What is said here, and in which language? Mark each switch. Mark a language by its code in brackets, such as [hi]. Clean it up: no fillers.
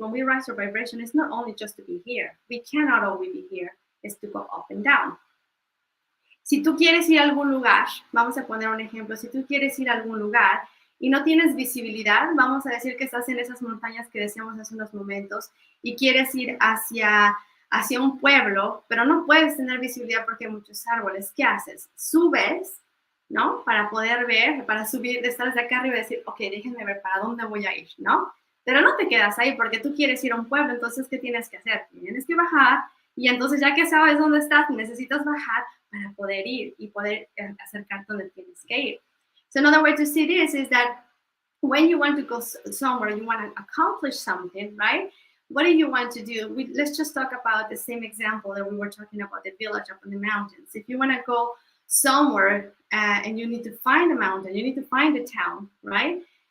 [en] When we rise our vibration, it's not only just to be here. We cannot always be here. It's to go up and down. [es] Si tú quieres ir a algún lugar, vamos a poner un ejemplo, si tú quieres ir a algún lugar y no tienes visibilidad, vamos a decir que estás en esas montañas que decíamos hace unos momentos y quieres ir hacia un pueblo, pero no puedes tener visibilidad porque hay muchos árboles. ¿Qué haces? Subes, ¿no? Para poder ver, para subir, de estar desde acá arriba y decir, ok, déjenme ver para dónde voy a ir, ¿no? Pero no te quedas ahí porque tú quieres ir a un pueblo, entonces, ¿qué tienes que hacer? Tienes que bajar y entonces ya que sabes dónde estás, necesitas bajar para poder ir y poder acercarte donde tienes que ir. [en] So another way to see this is that when you want to go somewhere, you want to accomplish something, right? What do you want to do? Let's just talk about the same example that we were talking about, the village up in the mountains. If you want to go somewhere and you need to find a mountain, you need to find a town, right?